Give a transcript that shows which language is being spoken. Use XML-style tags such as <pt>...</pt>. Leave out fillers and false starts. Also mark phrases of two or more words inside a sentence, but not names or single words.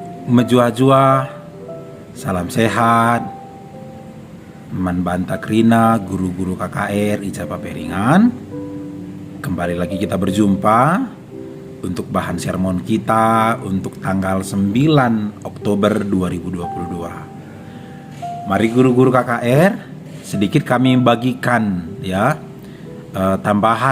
<btx>Mejua-jua, salam sehat, Manbanta Krina, guru-guru KKR Ijaba Peringan.</btx> <id>Kembali lagi kita berjumpa untuk bahan sermon kita untuk tanggal 9 Oktober 2022. Mari guru-guru KKR, sedikit kami bagikan ya tambahan.</id>